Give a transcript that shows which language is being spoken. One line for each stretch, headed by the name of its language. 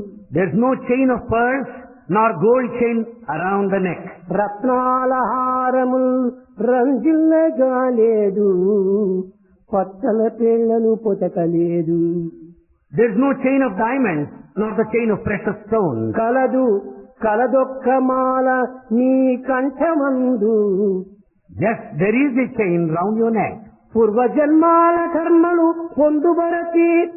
English: There's no chain of pearls nor gold chain around the neck.
Telugu: రత్నాల హారములు రంజిల్లగా లేదు, పచ్చల పేళ్లను పొతకలేదు.
English: There's no chain of diamonds nor the chain of precious stones.
Telugu: కలదొక్క మాల నీ కంఠమందు.
English: Yes, there is a chain round your neck.
Telugu: పూర్వజన్మాల కర్మలు పొందుబరచి